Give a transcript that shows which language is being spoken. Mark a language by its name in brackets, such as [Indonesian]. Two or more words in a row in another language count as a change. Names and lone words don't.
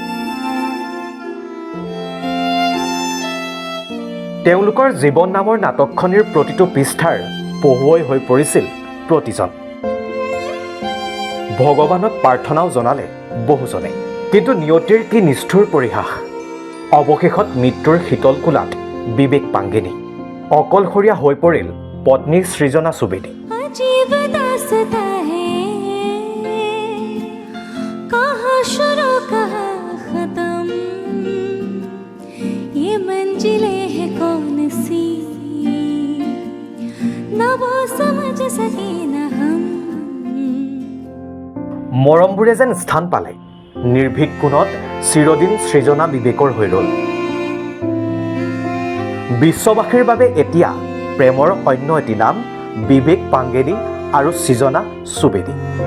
[Assamese] তেওঁলোকৰ জীৱন নামৰ নাটকখনিৰ প্ৰতিটো পৃষ্ঠাৰ পঢ়ুৱৈ হৈ পৰিছিল প্ৰতিজন। ভগৱানক প্ৰাৰ্থনাও জনালে বহুজনে, কিন্তু নিয়তিৰ কি নিষ্ঠুৰ পৰিহাস। অৱশেষত মৃত্যুৰ শীতল কোলাত বিবেক পাংগেনী। অকলশৰীয়া হৈ পৰিল পত্নী সৃজনা সুবেদী। [Hindi] अजीब दास्ता है कहाँ शुरू कहाँ खत्म, ये मंजिलें हैं कौन सी ना वो समझ सके न हम। [Assamese] মৰমবোৰে যেন স্থান পালে নিৰ্ভীক কোণত চিৰদিন সৃজনা বিবেকৰ হৈ ৰ'ল। বিশ্ববাসীৰ বাবে এতিয়া প্ৰেমৰ অন্য এটি নাম বিবেক পাংগেনী আৰু সৃজনা সুবেদী।